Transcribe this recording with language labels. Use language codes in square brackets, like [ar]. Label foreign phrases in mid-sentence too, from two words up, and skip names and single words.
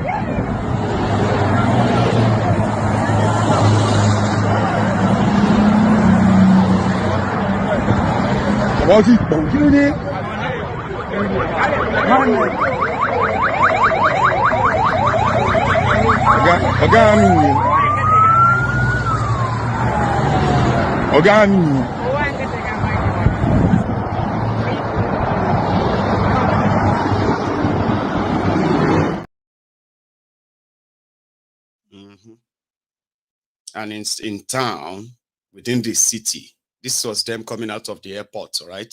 [en] What's it? [yo] Kí ló dé? Ọ̀gá mi nìyẹn. Ọ̀gá mi nìyẹn. [en] And in town, within the city, this was them coming out of the airport, all right?